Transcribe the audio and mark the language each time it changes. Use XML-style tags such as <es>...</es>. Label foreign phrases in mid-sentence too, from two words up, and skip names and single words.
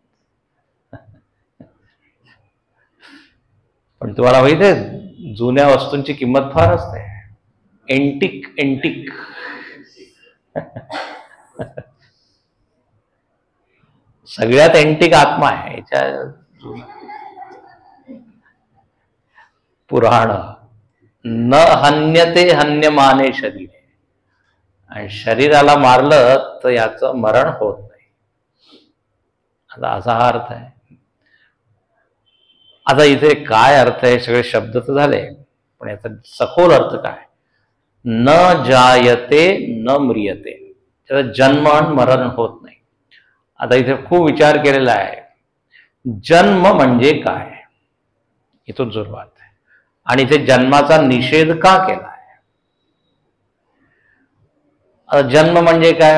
<mr>पण तुम्हाला माहिती आहे जुन्या वस्तूंची किंमत फार असते.</mr> <en>antique antique.</en> <mr>सगळ्यात एंटिक आत्मा आहे याच्या.</mr> <sa>पुराण न हन्यते हन्यमाने शरीर.</sa> <mr>आणि शरीराला मारलं तर याचं मरण होत नाही. आता असा हा अर्थ आहे. आता इथे काय अर्थ आहे, सगळे शब्द तर झाले, पण याचा सखोल अर्थ काय?</mr> <sa>न जायते न म्रियते,</sa> <mr>त्याचा जन्म आणि मरण होत नाही. आता इथे खूप विचार केलेला आहे. जन्म म्हणजे काय, इथून सुरुवात आहे. आणि इथे जन्माचा निषेध का केला आहे? जन्म म्हणजे काय?</mr>